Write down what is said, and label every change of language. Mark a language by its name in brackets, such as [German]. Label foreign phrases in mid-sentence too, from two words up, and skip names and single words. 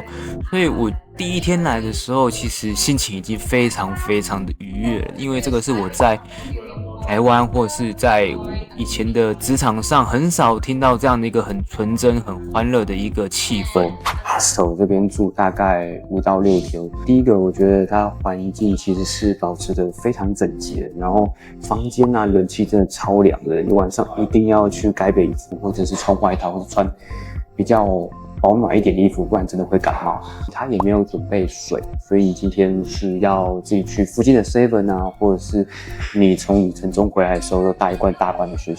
[Chinese] 所以我第一天來的時候，其實心情已經非常非常的愉悅了，因為這個是我在台灣或是在以前的職場上很少聽到這樣的一個很純真、很歡樂的一個氣氛。 Hostel 這邊住大概5到6天，第一個我覺得它環境其實是保持得非常整潔的，然後房間啊冷氣真的超涼的，你晚上一定要去蓋被子，或者是穿外套，或者穿比較保暖一點的衣服，不然真的会感冒。他也沒有準備水，所以今天是要自己去附近的 7 啊，或者是你從旅程中回來的時候，都帶一罐大罐的水。